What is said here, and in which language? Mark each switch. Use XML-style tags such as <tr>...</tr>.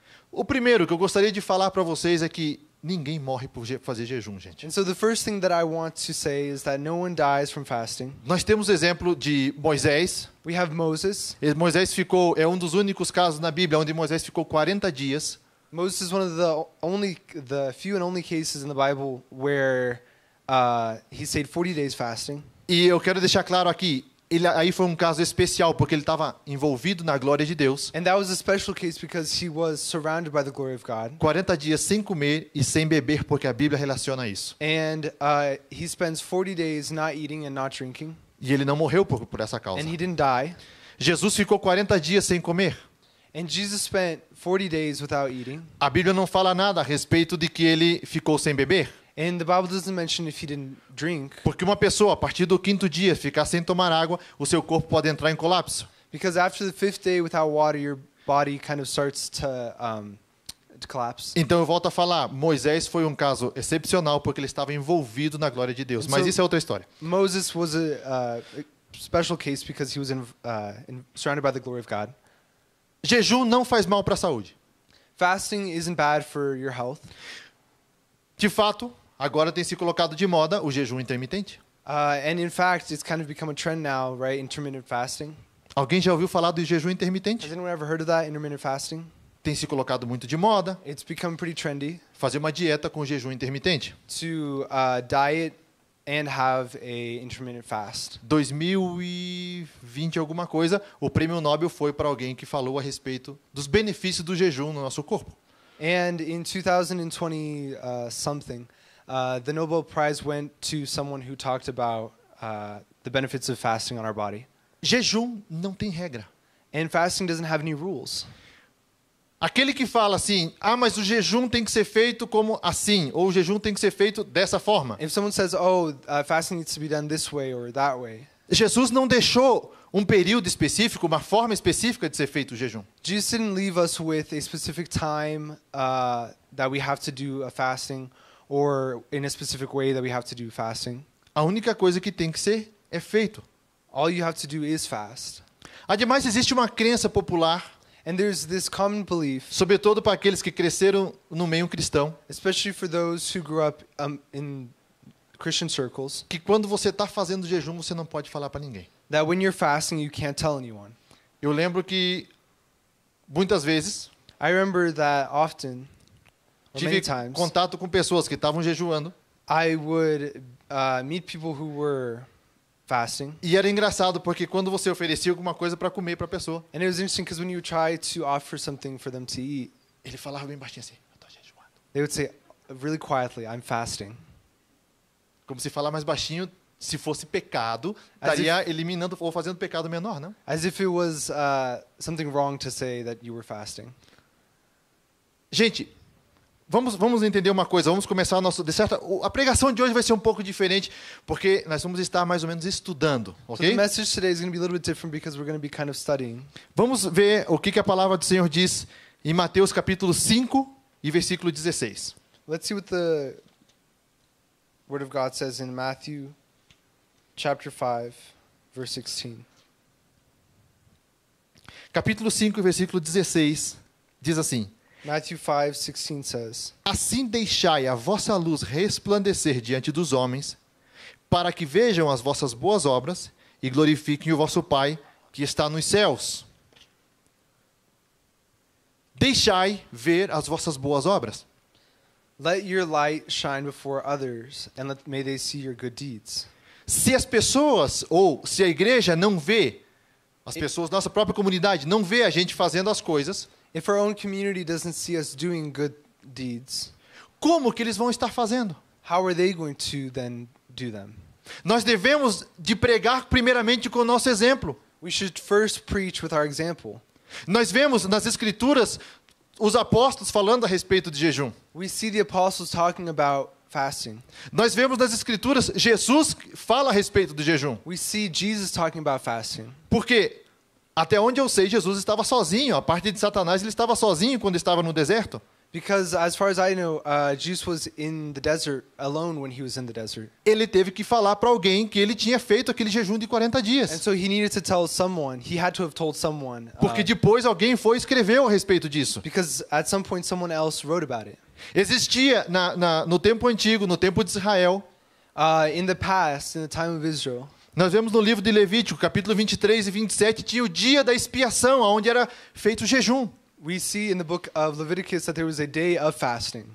<pt>O primeiro que eu gostaria de falar para vocês é que ninguém morre por fazer jejum, gente.</pt> <en>And so the first thing that I want to say is that no one dies from fasting.</en> <pt>Nós temos o exemplo de Moisés.</pt> <en>We have Moses.</en> <pt>Moisés ficou, é um dos únicos casos na Bíblia onde Moisés ficou 40 dias.</pt> <en>Moses is one of the few and only cases in the Bible where he stayed 40 days fasting.</en> <pt>E eu quero deixar claro aqui, Aí foi um caso especial, porque ele estava envolvido na glória de Deus.</pt> <en>And that was a special case because he was surrounded by the glory of God.</en> <pt>40 dias sem comer e sem beber, porque a Bíblia relaciona isso.</pt> <en>And he spends 40 days not eating and not drinking.</en> <pt>E ele não morreu por essa causa.</pt> <en>And he didn't die.</en> <pt>Jesus ficou 40 dias sem comer.</pt> <en>And Jesus spent 40 days without eating.</en> <pt>A Bíblia não fala nada a respeito de que ele ficou sem beber.</pt> <en>And the Bible doesn't mention if he didn't drink.</en> <pt>Porque uma pessoa, a partir do 5º dia, ficar sem tomar água, o seu corpo pode entrar em colapso.</pt> <en>Because after the 5th day without water, your body kind of starts to collapse.</en> <pt>Então eu volto a falar, Moisés foi um caso excepcional porque ele estava envolvido na glória de Deus. Mas isso é outra história.</pt> <en>Moses was a special case because he was surrounded by the glory of God.</en> <pt>Jejum não faz mal para a saúde.</pt> <en>Fasting isn't bad for your health.</en> <pt>De fato, agora tem se colocado de moda o jejum intermitente.</pt> <en>And in fact, it's kind of become a trend now, right? Intermittent fasting.</en> <pt>Alguém já ouviu falar do jejum intermitente?</pt> <en>Has anyone ever heard of that, intermittent fasting?</en> <pt>Tem se colocado muito de moda</pt> <en>It's become pretty trendy</en> <pt>fazer uma dieta com jejum intermitente.</pt> <en>to diet and have a intermittent fast.</en> <pt>2020 alguma coisa, o prêmio Nobel foi para alguém que falou a respeito dos benefícios do jejum no nosso corpo.</pt> <en>And in 2020 something, the Nobel Prize went to someone who talked about the benefits of fasting on our body.</en> <pt>Jejum não tem regra.</pt> <en>And fasting doesn't have any rules.</en> <pt>Aquele que fala assim, mas o jejum tem que ser feito como assim, ou o jejum tem que ser feito dessa forma.</pt> <en>If someone says, "Oh, fasting needs to be done this way or that way,"</en> <pt>Jesus não deixou um período específico, uma forma específica de ser feito o jejum.</pt> <en>Jesus didn't leave us with a specific time that we have to do a fasting, or in a specific way that we have to do fasting.</en> <pt>A única coisa que tem que ser é feito.</pt> <en>All you have to do is fast.</en> <pt>Ademais, existe uma crença popular,</pt> <en>And there's this common belief,</en> <pt>sobretudo para aqueles que cresceram no meio cristão,</pt> <en>especially for those who grew up in Christian circles,</en> <pt>que quando você está fazendo jejum, você não pode falar para ninguém.</pt> <en>that when you're fasting, you can't tell anyone.</en> <pt>Eu lembro que muitas vezes</pt> <en>I remember that often, or many</en> <pt>tive</pt> <en>times,</en> <pt>contato com pessoas que estavam jejuando,</pt> <en>I would meet people who were fasting.</en> <pt>e era engraçado porque quando você oferecia alguma coisa para comer para a pessoa,</pt> <en>And it was interesting because when you try to offer something for them to eat,</en> <pt>ele falava bem baixinho assim, eu estou jejuando.</pt> <en>they would say really quietly, "I'm fasting."</en> <pt>Como se falar mais baixinho, se fosse pecado,</pt> <en>As</en> <pt>estaria eliminando ou fazendo pecado menor, não?</pt> <en>As if it was something wrong to say that you were fasting.</en> <pt>Gente, vamos entender uma coisa, vamos começar a pregação de hoje vai ser um pouco diferente, porque nós vamos estar mais ou menos estudando,</pt> <en>So ok? the message today is going to be a little bit different because we're going to be kind of studying.</en> <pt>Vamos ver o que a palavra do Senhor diz em Mateus capítulo 5 e versículo 16.</pt> <en>Let's see what the Word of God says in Matthew chapter 5, verse 16.</en> <pt>Capítulo 5, versículo 16, diz assim:</pt> <en>Matthew 5:16 says,</en> <pt>Assim deixai a vossa luz resplandecer diante dos homens, para que vejam as vossas boas obras e glorifiquem o vosso Pai que está nos céus. Deixai ver as vossas boas obras.</pt> <en>"Let your light shine before others, and may they see your good deeds."</en> <pt>Se as pessoas, ou se a igreja não vê, as pessoas, nossa própria comunidade, não vê a gente fazendo as coisas,</pt> <en>If our own community doesn't see us doing good deeds,</en> <pt>como que eles vão estar fazendo?</pt> <en>how are they going to then do them?</en> <pt>Nós devemos de pregar primeiramente com o nosso exemplo.</pt> <en>We should first preach with our example.</en> <pt>Nós vemos nas Escrituras os apóstolos falando a respeito de jejum.</pt> <en>We see the apostles talking about fasting.</en> <pt>Nós vemos nas Escrituras Jesus fala a respeito do jejum.</pt> <en>We see Jesus talking about fasting.</en> <pt>Porque, até onde eu sei, Jesus estava sozinho. A parte de Satanás, ele estava sozinho quando estava no deserto.</pt> <en>Because as far as I know, Jesus was in the desert alone when he was in the desert.</en> <pt>Ele teve que falar para alguém que ele tinha feito aquele jejum de 40</pt> <en>And</en> <pt>dias.</pt> <en>so he needed to tell someone, he had to have told someone.</en> <pt>Porque depois alguém foi e escreveu a respeito disso.</pt> <en>Because at some point someone else wrote about it.</en> <pt>Existia no tempo antigo, no tempo de Israel,</pt> <en>In the past, in the time of Israel,</en> <pt>nós vemos no livro de Levítico, capítulo 23 e 27, tinha o dia da expiação, onde era feito o jejum.</pt> <en>we see in the book of Leviticus that there was a day of fasting.</en>